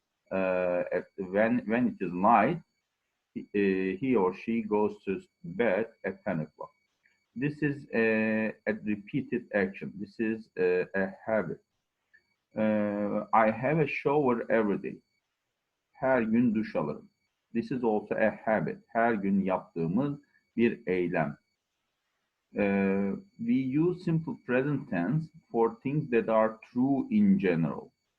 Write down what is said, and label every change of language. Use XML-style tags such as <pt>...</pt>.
<en>When it is night, he or she goes to bed at 10 o'clock. This is a repeated action. This is a habit. I have a shower every day.</en> <tr>Her gün duş alırım.</tr> <en>This is also a habit.</en> <tr>Her gün yaptığımız bir eylem.</tr> <en>We use simple present tense for things that are true in general.</en>